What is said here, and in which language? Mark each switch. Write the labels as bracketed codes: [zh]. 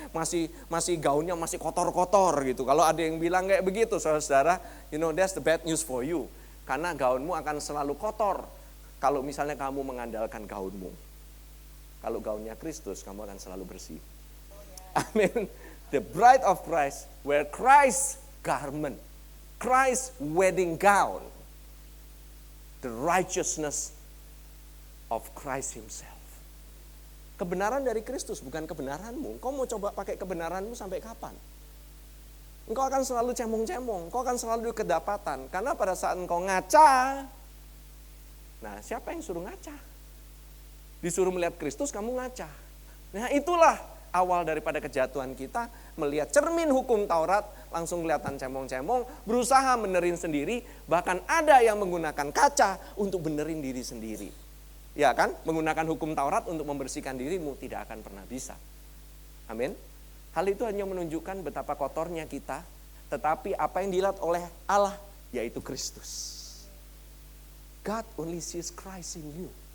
[id] Masih gaunnya masih kotor-kotor gitu. Kalau ada yang bilang kayak begitu, saudara, [en] you know that's the bad news for you. [id] Karena gaunmu akan selalu kotor kalau misalnya kamu mengandalkan gaunmu. Kalau gaunnya Kristus, kamu akan selalu bersih. Amin. [en] The bride of Christ wear Christ's garment, Christ's wedding gown, the righteousness of Christ himself. [id] Kebenaran dari Kristus, bukan kebenaranmu. Kau mau coba pakai kebenaranmu sampai kapan? Engkau akan selalu cemong-cemong, engkau akan selalu kedapatan. Karena pada saat engkau ngaca, nah siapa yang suruh ngaca? Disuruh melihat Kristus, kamu ngaca. Nah itulah awal daripada kejatuhan kita, melihat cermin hukum Taurat, langsung kelihatan cemong-cemong, berusaha benerin sendiri, bahkan ada yang menggunakan kaca untuk benerin diri sendiri. Ya kan, menggunakan hukum Taurat untuk membersihkan dirimu tidak akan pernah bisa. Amin. Hal itu hanya menunjukkan betapa kotornya kita, tetapi apa yang dilihat oleh Allah, yaitu Kristus. [en] God only sees Christ in you.